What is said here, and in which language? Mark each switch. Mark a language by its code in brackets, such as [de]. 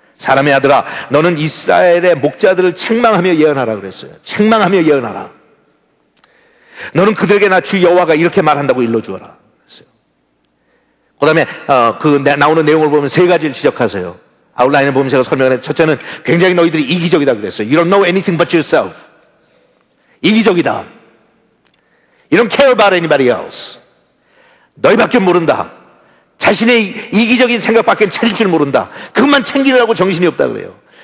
[ko] 사람의 아들아, 너는 이스라엘의 목자들을 책망하며 예언하라 그랬어요. 책망하며 예언하라. 너는 그들에게 나 주 여호와가 이렇게 말한다고 일러주어라 그랬어요. 그 다음에 나오는 내용을 보면 세 가지를 지적하세요. 아웃라인을 보면 제가 설명해. 첫째는 굉장히 너희들이 이기적이다 그랬어요. [en] You don't know anything but yourself. [ko] 이기적이다. [en] You don't care about anybody else. [ko] 너희밖에 모른다. 자신의 이기적인 생각밖에 차릴 줄 모른다. 그것만 챙기려고 정신이 없다 그래요.